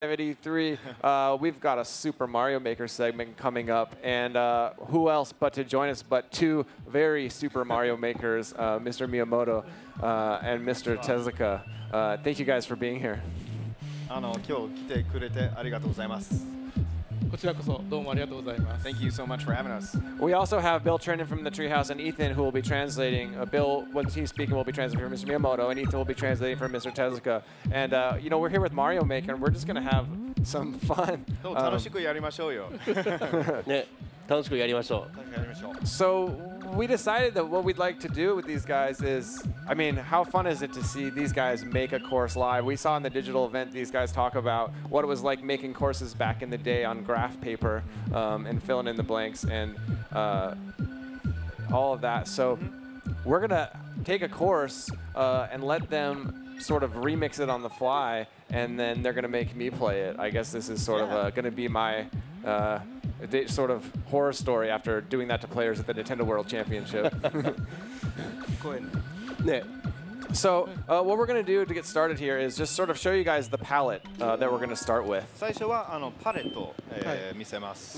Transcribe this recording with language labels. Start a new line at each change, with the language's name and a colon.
English: At E3, we've got a Super Mario Maker segment coming up, and who else but to join us but two very Super Mario Makers, Mr. Miyamoto and Mr. Tezuka. Thank you guys for being here.
Japanese: 今日来てくれてありがとうございます。こちらこそどうもありがとうございます。
English: Thank you so much for having us. We also have Bill Trennan from the Treehouse and Ethan, who will be translating. Bill, when he's speaking, will be translating for Mr. Miyamoto, and Ethan will be translating for Mr. Tezuka. And you know, we're here with Mario Maker, and we're just gonna have some fun.
Japanese: 楽しくやりましょうよ。ね、楽しくやりましょう。
English: So we decided that what we'd like to do with these guys is, I mean, how fun is it to see these guys make a course live? We saw in the digital event these guys talk about what it was like making courses back in the day on graph paper and filling in the blanks and all of that. So we're gonna take a course and let them sort of remix it on the fly, and then they're gonna make me play it. I guess this is sort of gonna be my sort of horror story after doing that to players at the Nintendo World Championship. So what we're going to do to get started here is just sort of show you guys the palette that we're going to start with.
Japanese: 最初はパレットを見せます。